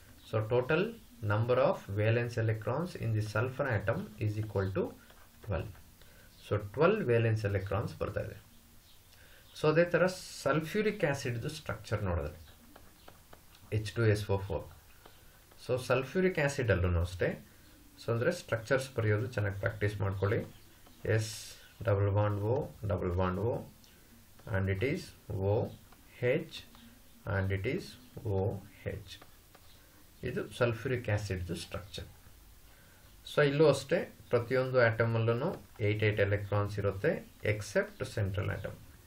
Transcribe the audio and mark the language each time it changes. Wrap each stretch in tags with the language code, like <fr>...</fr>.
<en>So total number of valence electrons in the sulphur atom is equal to 12.</en> <kn>So 12 valence electrons ಬರ್ತಾ ಇದೆ. So ಅದೇ ಥರ sulphuric ಆ್ಯಸಿಡ್ದು structure ನೋಡಿದ್ರೆ H2SO4. So sulphuric ಆ್ಯಸಿಡಲ್ಲೂ ಅಷ್ಟೇ. So ಅಂದರೆ structures ಬರೆಯೋದು ಚೆನ್ನಾಗಿ ಪ್ರಾಕ್ಟೀಸ್ ಮಾಡ್ಕೊಳ್ಳಿ.</kn> <en>S double bond O, and it is OH, and it is OH.</en> <kn>ಇದು ಸಲ್ಫ್ಯೂರಿಕ್ ಆಸಿಡ್ ಸ್ಟ್ರಕ್ಚರ್. ಸೊ ಇಲ್ಲೂ ಅಷ್ಟೇ ಪ್ರತಿಯೊಂದು ಆಟಮ್ ಅಲ್ಲೂ 8 ಎಲೆಕ್ಟ್ರಾನ್ಸ್ ಇರುತ್ತೆ ಎಕ್ಸೆಪ್ಟ್ ಸೆಂಟ್ರಲ್ ಆಟಮ್.</kn>